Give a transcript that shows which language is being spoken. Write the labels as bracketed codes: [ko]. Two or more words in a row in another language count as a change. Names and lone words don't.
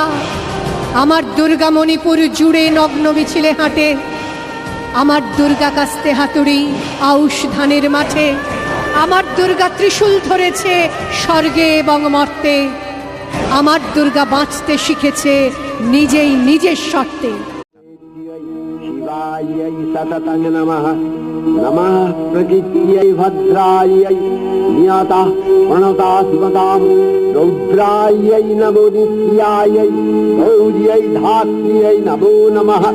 [bn] আমার দুর্গা মণিপুর জুড়ে নগ্ন মিছিলে হাঁটে। আমার দুর্গা কাস্তে হাতুড়ি আউশ ধানের মাঠে। আমার দুর্গা ত্রিশূল ধরেছে স্বর্গে এবং মর্তে। আমার দুর্গা বাঁচতে শিখেছে নিজেই নিজের শর্তে। [sa] शिवायै सततं नमः। नमः प्रकृत्यै भद्रायै नियतः प्रणता सुमतां। रौद्रायै नमो नित्यायै गौर्यै धात्र्यै नमो नमः।